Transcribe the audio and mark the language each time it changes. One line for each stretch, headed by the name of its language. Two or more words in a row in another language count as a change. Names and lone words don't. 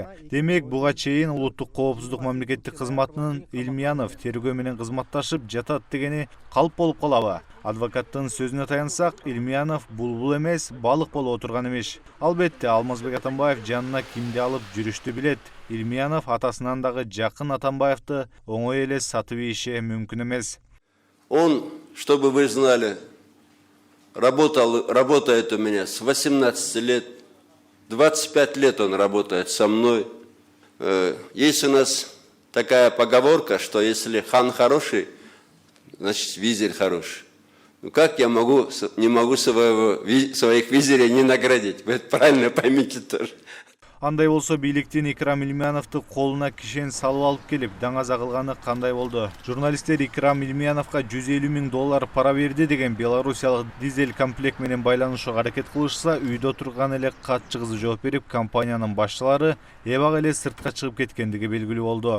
Kyrgyz: Демек, буга чейин улуттук коопсуздук мамлекеттик кызматынын Илмиянов тергөө менен кызматташып жатат дегени калп болуп калабы? Адвокаттын сөзүнө таянсак, Илмиянов булбул эмес, балык болуп отурган эмес. Албетте, Алмазбек Атамбаев жанына кимди алып жүрүштү билет. Илмиянов атасынан дагы жакын Атамбаевди оңой эле сатып ийиши мүмкүн эмес.
Russian: Он, чтобы вы знали, работает у меня с 18 лет, 25 лет он работает со мной. Есть у нас такая поговорка, что если хан хороший, значит визирь хороший. Ну как я не могу своих визирей не наградить? Вы это правильно поймите тоже.
Kyrgyz: Андай болсо бийликтин Икрам Илмияновду колуна кишен салып алып келип, даңаза кылганы кандай болду? Журналисттер Икрам Илмияновго 150 000 доллар пара берди деген белорусиялык дизель комплект менен байланышууга аракет кылышса, үйдө турган эле катчы кызы жооп берип, компаниянын башчылары эбак эле сыртка чыгып кеткендиги белгилүү болду.